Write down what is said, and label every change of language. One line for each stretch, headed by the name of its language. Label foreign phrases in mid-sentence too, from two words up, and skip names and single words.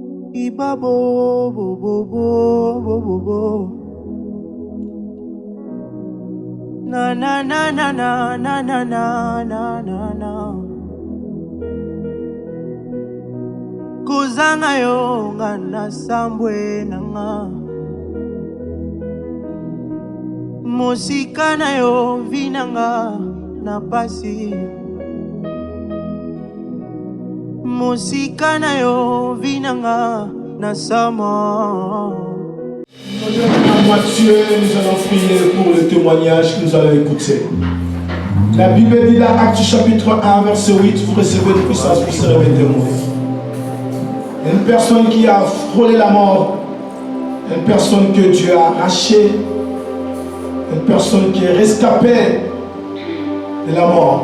Lingala: Ibabo, bo, bo, bo, bo, bo, bo. Na na na na na na na na na na na. Kuzanga yo ngana sambwe nanga. Musika na yo vinanga na pasi. Musika na yo vinanga na sama.
French: À Matthieu, nous allons prier pour le témoignage que nous allons écouter. La Bible dit dans Actes chapitre 1, verset 8, vous recevez de puissance pour se révéler témoin. Une personne qui a frôlé la mort, une personne que Dieu a arrachée, une personne qui est rescapée de la mort.